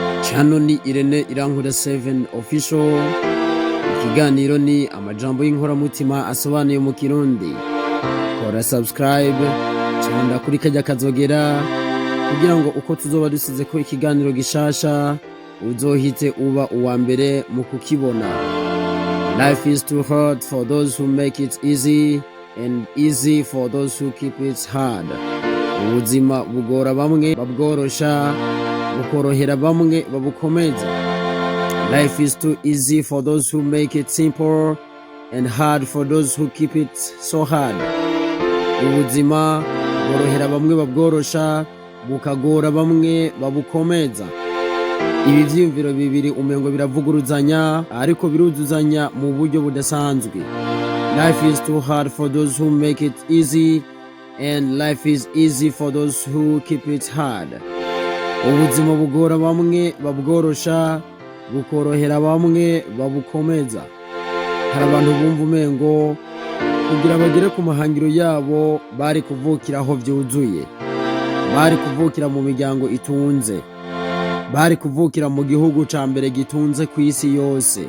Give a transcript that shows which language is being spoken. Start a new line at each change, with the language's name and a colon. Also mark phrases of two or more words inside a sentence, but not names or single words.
Rundi: Hano ni Irankunda7 official. Ikiganiro ni amajambo y'inkoramutima asobanuye mu Kirundi. Kora subscribe cyangwa kuri kajya kazogera kugira ngo uko tuzoba dusize ko ikiganiro gishasha uzohite uba uwa mbere mu kukibona.
English: Life is too hard for those who make it easy and easy for those who keep it hard.
Rundi: Ubuzima bugora bamwe babworosha, bukorohera bamwe babukomeza.
English: Life is too easy for those who make it simple and hard for those who keep it so hard.
Rundi: Ubuzima bworohera bamwe babworosha, bukagora bamwe babukomeza. Ibi vyiyumviro bibiri umengo biravuguruzanya ariko biruzuzanya mu buryo budasanzwe.
English: Life is too hard for those who make it easy and life is easy for those who keep it hard.
Rundi: Ubuzima bugora bamwe babworosha, bukorohera bamwe babukomeza. Hari abantu bumva umengo kugira bagere ku mahangiro yabo bari kuvukira aho vyuzuye, bari kuvukira mu miryango itunze, bari kuvukira mu gihugu ca mbere gitunze ku isi yose.